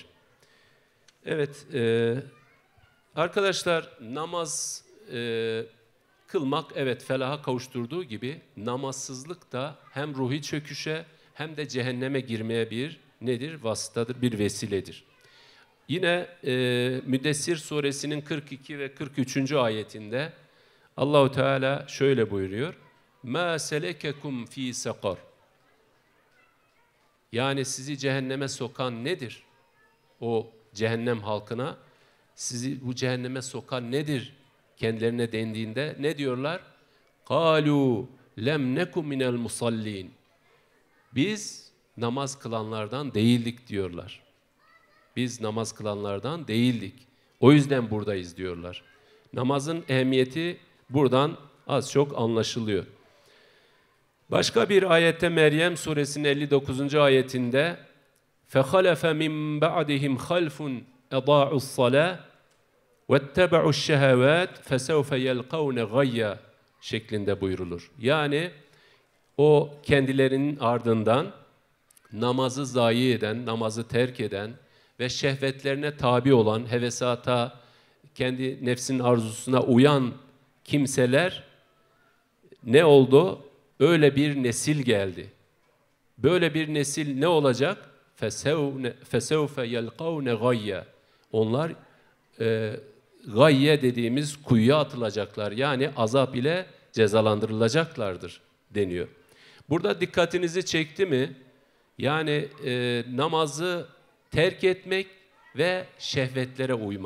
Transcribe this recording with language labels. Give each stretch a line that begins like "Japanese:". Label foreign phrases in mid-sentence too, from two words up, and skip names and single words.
Turkish: Evet, arkadaşlar namaz kılmak evet felaha kavuşturduğu gibi namazsızlık da hem ruhi çöküşe hem de cehenneme girmeye bir nedir? Vasıtadır, bir vesiledir. Yine Müddessir suresinin 42 ve 43. ayetinde Allahu Teala şöyle buyuruyor.
Arabic: مَا سَلَكَكُمْ ف۪ي سَقَرٍ.
Turkish: Yani sizi cehenneme sokan nedir? O cehennem halkına sizi bu cehenneme sokan nedir? Kendilerine dendiğinde ne diyorlar?
Arabic: قَالُوا لَمْ نَكُمْ مِنَ الْمُصَلِّينَ.
Turkish: Biz namaz kılanlardan değildik diyorlar. Biz namaz kılanlardan değildik. O yüzden buradayız diyorlar. Namazın ehemmiyeti buradan az çok anlaşılıyor. Başka bir ayette Meryem suresinin 59. ayetinde
Arabic: فَخَلَفَ مِنْ بَعْدِهِمْ خَلْفٌ اَضَاعُوا الصَّلَاةِ وَاتَّبَعُوا الشَّهَوَاتِ فَسَوْفَ يَلْقَوْنَ غَيَّ
Turkish: şeklinde buyrulur. Yani o kendilerinin ardından namazı zayi eden, namazı terk eden ve şehvetlerine tabi olan, hevesata, kendi nefsinin arzusuna uyan kimseler ne oldu? Öyle bir nesil geldi. Böyle bir nesil ne olacak?
Arabic: فَسَوْفَ يَلْقَوْنَ غَيَّ.
Turkish: Onlar gayye dediğimiz kuyuya atılacaklar. Yani azap ile cezalandırılacaklardır deniyor. Burada dikkatinizi çekti mi? Yani namazı terk etmek ve şehvetlere uymak.